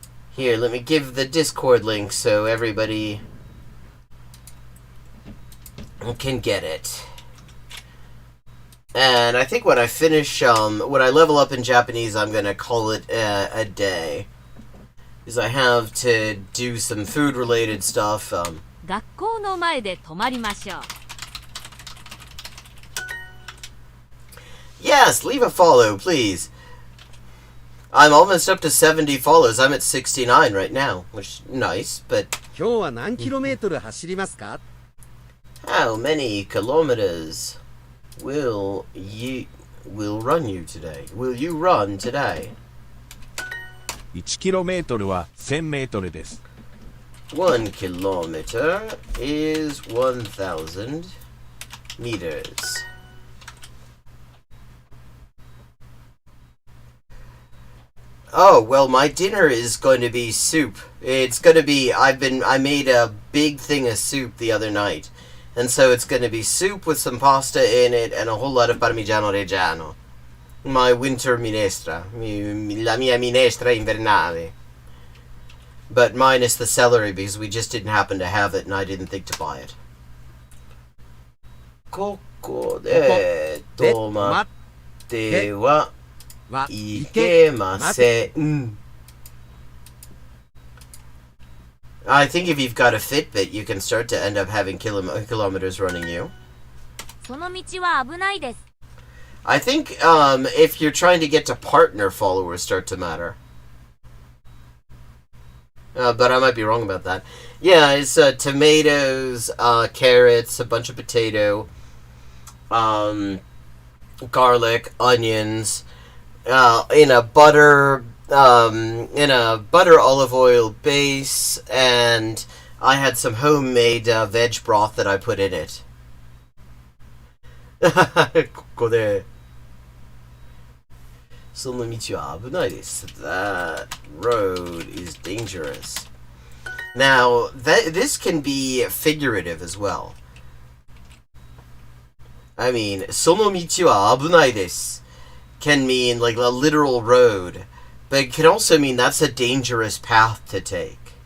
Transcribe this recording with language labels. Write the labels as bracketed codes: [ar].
[en] Here, let me give the Discord link so everybody can get it. And I think when I finish, when I level up in Japanese, I'm gonna call it a day. Because I have to do some food-related stuff. [ja] 学校の前で止まりましょう。 [en] Yes, leave a follow, please. I'm almost up to 70 follows. I'm at 69 right now, which is nice, but... [ja] 今日は何キロメートル走りますか? [en] How many kilometers will run you today? Will you run today? [ja] 1キロメートルは1000メートルです。 [en] 1 kilometer is 1,000 meters. Oh, well, my dinner is going to be soup. It's going to be, I made a big thing of soup the other night. And so it's going to be soup with some pasta in it and a whole lot of parmigiano reggiano. My winter minestra. [it] La mia minestra invernale. [en] But minus the celery because we just didn't happen to have it and I didn't think to buy it. [ja] ここで止まってはいけません。 [en] I think if you've got a Fitbit, you can start to end up having kilometers running you. [ja] その道は危ないです。 [en] I think if you're trying to get to partner, followers start to matter. But I might be wrong about that. Yeah, it's tomatoes, carrots, a bunch of potato, garlic, onions, in a butter olive oil base, and I had some homemade veg broth that I put in it. [ja] ここでその道は危ないです。 [en] That road is dangerous. Now, this can be figurative as well. I mean, [ja] その道は危ないです [en] can mean like a literal road, but it can also mean that's a dangerous path to take.